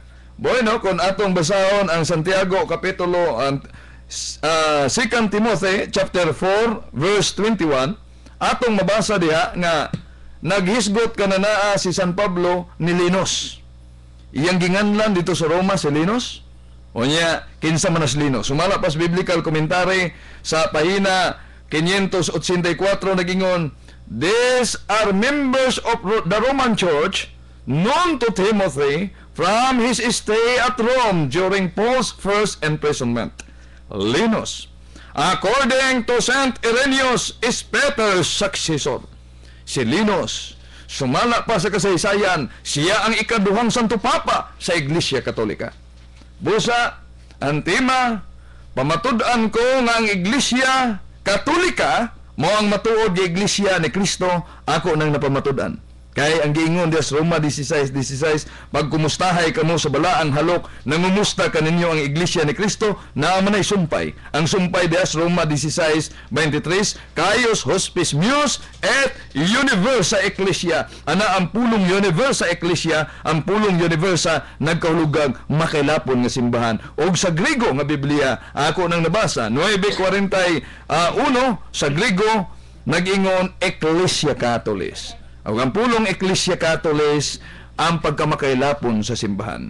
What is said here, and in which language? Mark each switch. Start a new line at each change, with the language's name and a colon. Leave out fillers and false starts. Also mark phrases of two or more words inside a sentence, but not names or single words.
Cebuano: Bueno, kung atong basahon ang Santiago kapitulo 2 Timothy
English: chapter 4 verse 21,
Cebuano: atong mabasa diha nga naghisgot ka na naa si San Pablo ni Linos. Iyang ginganlan dito sa Roma si Linos. O niya, kinsa manas Linos. Sumala pas biblical commentary sa pahina 584 nagingon,
English: these are members of the Roman Church known to Timothy from his stay at Rome during Paul's first imprisonment. Linos, according to Saint Irenaeus, is Peter's successor.
Cebuano: Si Linos, sumala pa sa kasaysayan, siya ang ikaduhang Santo Papa sa Iglesia Katolika. Busa, antima, pamatud-an ko nga ang Iglesia Katolika mo ang matuod ng Iglesia ni Kristo, ako nang napamatud-an. Kay ang giingon des Roma 16:16, pag kumustahay kamo sa balaang halok, nangumusta kaninyo ang Iglesia ni Kristo, na manay sumpay. Ang sumpay des Roma 16:23,
Latin: Caius hospis meus et universa ecclesia.
Cebuano: Ana ang pulong
Latin: universa ecclesia,
Cebuano: ang pulong universa nagkahulugang makailapon nga simbahan. Og sa Griego nga Biblia, ako nang nabasa 9:41 sa Griego nag-ingon
Latin: Ecclesia Catholis.
Cebuano: Ang pulong
Latin: Ecclesia Catholis
Cebuano: ang pagkamakailapon sa simbahan.